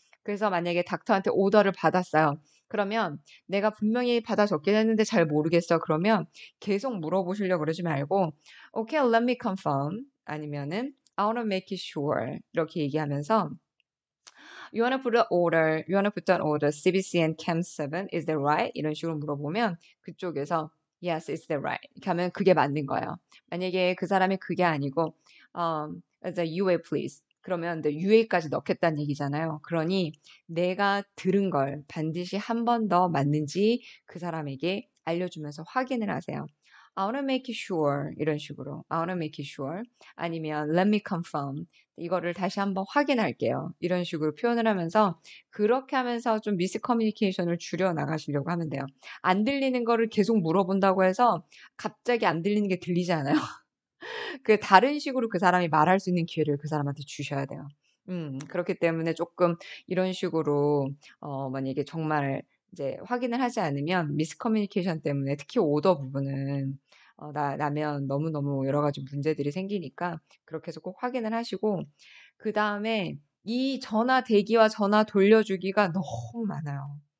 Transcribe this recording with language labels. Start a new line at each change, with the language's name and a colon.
Korean: 그래서 만약에 닥터한테 오더를 받았어요. 그러면 내가 분명히 받아 적긴 했는데 잘 모르겠어. 그러면 계속 물어보시려고 그러지 말고
English: Okay, let me confirm
Korean: 아니면은
English: I want to make it sure
Korean: 이렇게 얘기하면서
English: You wanna put an order CBC and Chem7 is that right?
Korean: 이런 식으로 물어보면 그쪽에서
English: Yes, it's that right.
Korean: 이렇게 하면 그게 맞는 거예요. 만약에 그 사람이 그게 아니고
English: as a UA please.
Korean: 그러면 내 UA까지 넣겠다는 얘기잖아요. 그러니 내가 들은 걸 반드시 한 번 더 맞는지 그 사람에게 알려주면서 확인을 하세요.
English: I wanna make sure
Korean: 이런 식으로
English: I wanna make sure
Korean: 아니면
English: let me confirm
Korean: 이거를 다시 한번 확인할게요. 이런 식으로 표현을 하면서 그렇게 하면서 좀 미스커뮤니케이션을 줄여 나가시려고 하면 돼요. 안 들리는 거를 계속 물어본다고 해서 갑자기 안 들리는 게 들리지 않아요. 그 다른 식으로 그 사람이 말할 수 있는 기회를 그 사람한테 주셔야 돼요. 그렇기 때문에 조금 이런 식으로 만약에 정말 이제 확인을 하지 않으면 미스커뮤니케이션 때문에 특히 오더 부분은 나면 너무너무 여러 가지 문제들이 생기니까 그렇게 해서 꼭 확인을 하시고 그다음에 이 전화 대기와 전화 돌려주기가 너무 많아요.